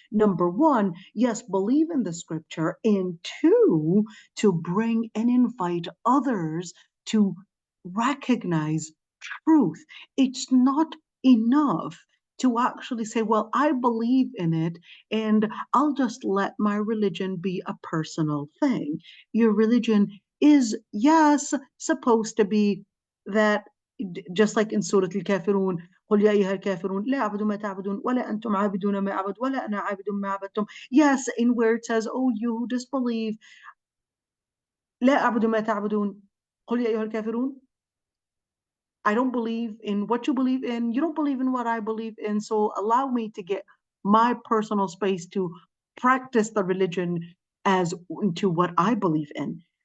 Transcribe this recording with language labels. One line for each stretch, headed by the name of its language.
English: Number one, yes, believe in the scripture, and two, to bring and invite others to recognize truth. It's not enough to actually say, well, I believe in it and I'll just let my religion be a personal thing. Your religion is, yes, supposed to be that, just like in Surah Al-Kafirun,
Arabic: قل يا أيها الكافرون لا أعبد ما تعبدون ولا أنتم عابدون ما أعبد ولا أنا عابد ما عبدتم.
English: Yes, in where it says, oh, you who disbelieve,
Arabic: لا أعبد ما تعبدون قل يا أيها الكافرون,
English: I don't believe in what you believe in. You don't believe in what I believe in. So allow me to get my personal space to practice the religion as into what I believe in.